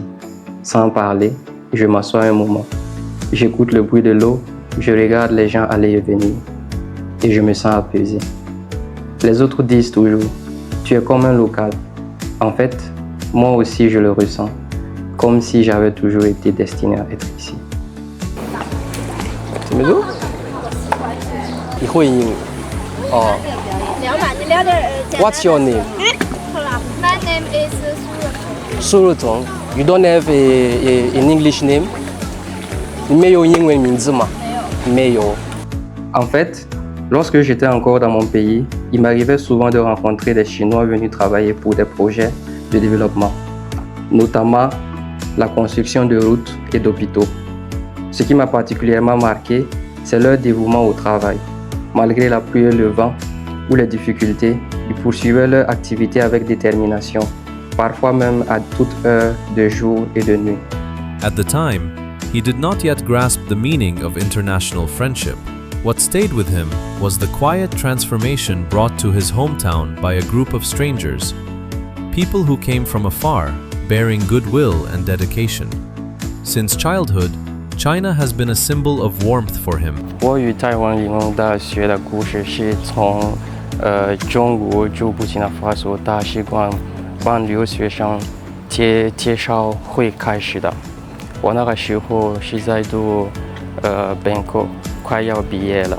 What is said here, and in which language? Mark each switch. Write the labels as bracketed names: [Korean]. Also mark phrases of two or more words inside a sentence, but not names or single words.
[French] Sans parler, je m'assois un moment. J'écoute le bruit de l'eau, je regarde les gens aller et venir. Et je me sens apaisé. Les autres disent toujours, tu es comme un local. En fait, moi aussi je le ressens. Comme si j'avais toujours été destiné à être ici. [Chinese] 怎么读？你会英语？ [English] 哦。What's your name? My name is Surutong. You don't have an English name? [Chinese] 你没有英文名字吗？没有。 [French] En fait, lorsque j'étais encore dans mon pays, il m'arrivait souvent de rencontrer des Chinois venus travailler pour des projets de développement, notamment la construction de routes et d'hôpitaux. Ce qui m'a particulièrement marqué, c'est leur dévouement au travail. Malgré la pluie et le vent ou les difficultés, ils poursuivaient leur activité avec détermination, parfois même à toute heure de jour et de nuit. [English] At the time, he did not yet grasp the meaning of international friendship. What stayed with him was the quiet transformation brought to his hometown by a group of strangers, people who came from afar, bearing goodwill and dedication. Since childhood, China has been a symbol of warmth for him. [Chinese] 我与台湾理工大学的故事是从中国驻布基纳法索大使馆帮留学生介绍会开始的。我那个时候是在读本科，快要毕业了。